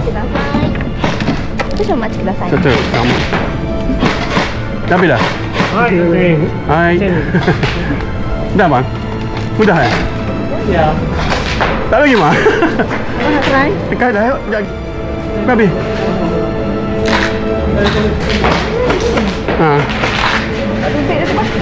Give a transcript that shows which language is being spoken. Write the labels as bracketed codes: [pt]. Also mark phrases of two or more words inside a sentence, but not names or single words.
[ja] 少々お待ちください。ちょっと、ダメだ。Hai. [ms] Dah bang? Mudah ya? Ya. Tak lagi mah? Abang nak try? Dekat dah, yuk. Habis. Tubik dah tu bang.